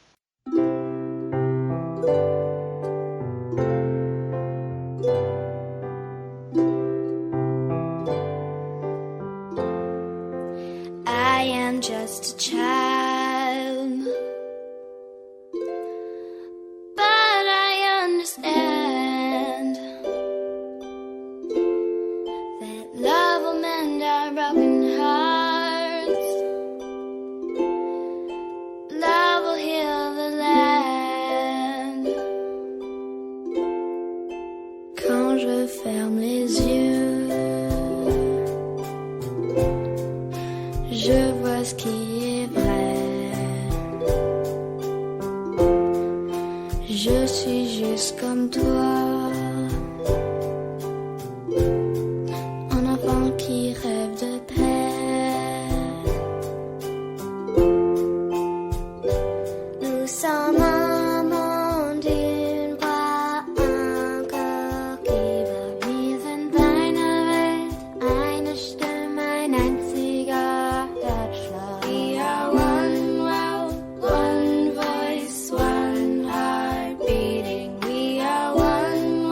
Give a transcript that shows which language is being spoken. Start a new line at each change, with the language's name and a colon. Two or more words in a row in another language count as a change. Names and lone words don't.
English: I am just a child, but I understand that love will mend our broken hearts. Love will heal the land.
French: Quand je ferme les yeux, je vois ce qui est vrai. Je suis juste comme toi, un enfant qui rêve de paix. Nous sommes un monde, une voix, un corps qui va.
German: Wir sind eine Welt, eine Stimme, ein einziger Herzschlag.
English: We are one world, one voice, one heart beating. We are one